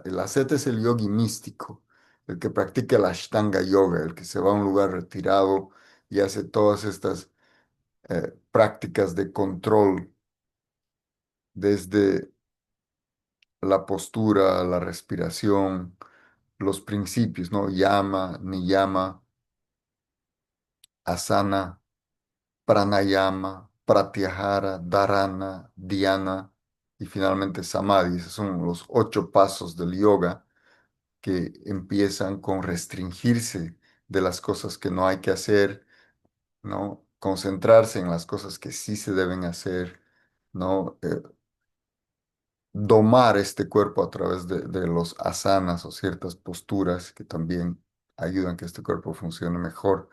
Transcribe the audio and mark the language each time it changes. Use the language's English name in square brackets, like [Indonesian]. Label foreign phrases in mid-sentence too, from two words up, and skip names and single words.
[Spanish] El asceta es el yogi místico, el que practica el Ashtanga Yoga, el que se va a un lugar retirado y hace todas estas prácticas de control desde la postura, la respiración, los principios, ¿no? [Sanskrit] Yama, niyama, asana, pranayama, pratyahara, dharana, dhyana [Spanish] y finalmente [Sanskrit] samadhi. [Spanish] Esos son los 8 pasos del yoga que empiezan con restringirse de las cosas que no hay que hacer, ¿no? Concentrarse en las cosas que sí se deben hacer, ¿no? Domar este cuerpo a través de los asanas o ciertas posturas que también ayudan a que este cuerpo funcione mejor.